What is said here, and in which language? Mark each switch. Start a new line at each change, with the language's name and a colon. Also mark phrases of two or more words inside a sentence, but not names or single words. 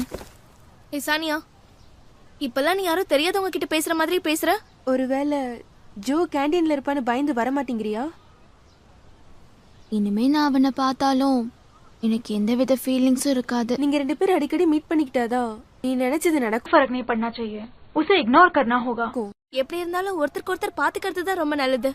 Tamil: ஏய் சானியா, இப்பெல்லாம் நீ யாரும் தெரியாதவங்க கிட்ட பேசுற மாதிரி பேசுற. ஒருவேளை ஜோ கேண்டீன்ல இருப்பான்னு பயந்து வர மாட்டேங்கிறியா? இனிமே நான் அவனை பார்த்தாலும் எனக்கு எந்தவித ஃபீலிங்ஸும் இருக்காது. நீங்க 2 பேரும் அடிக்கடி மீட் பண்ணிக்கிட்டாதான் நீ நினைச்சது நடக்கும்.
Hindi: फर्क नहीं पड़ना चाहिए, उसे इग्नोर करना होगा.
Tamil: எப்படி இருந்தாலும் ஒருத்தருக்கு ஒருத்தர் பாத்துக்கிறது தான் ரொம்ப நல்லது.